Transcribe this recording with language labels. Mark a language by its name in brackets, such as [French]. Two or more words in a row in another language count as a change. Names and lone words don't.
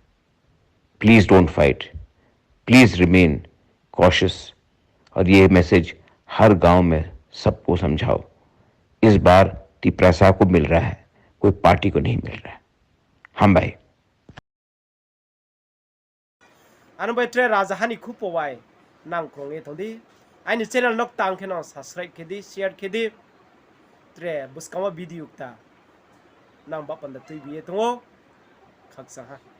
[English] Please don't fight, please remain cautious. [Hindi] और ये मैसेज हर गांव में सबको समझाओ। इस बार तिपरासा को मिल रहा है, कोई पार्टी को नहीं मिल रहा है। हम भाई [Kok Borok] anu bai tre rajahani khupo bai nang khongi thodi aini channel nok tang kheno subscribe khedi share khedi tre buskama video ta nang ba panda tui biye tongo khaksa ha